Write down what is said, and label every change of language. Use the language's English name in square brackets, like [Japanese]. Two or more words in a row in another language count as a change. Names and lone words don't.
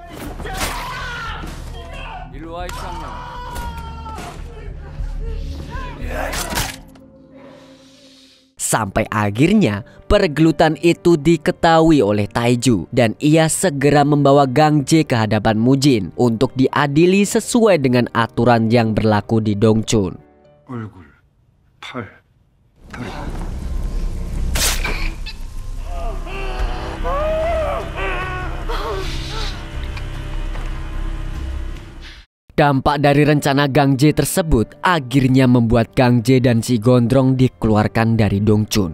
[Indonesian] Sampai akhirnya pergelutan itu diketahui oleh Taiju dan ia segera membawa Gang Jae ke hadapan Mujin untuk diadili sesuai dengan aturan yang berlaku di Dongchun. [Korean] 얼굴, 팔, 다리. [Indonesian] Dampak dari rencana Gang Jae tersebut akhirnya membuat Gang Jae dan si Gondrong dikeluarkan dari Dongchun.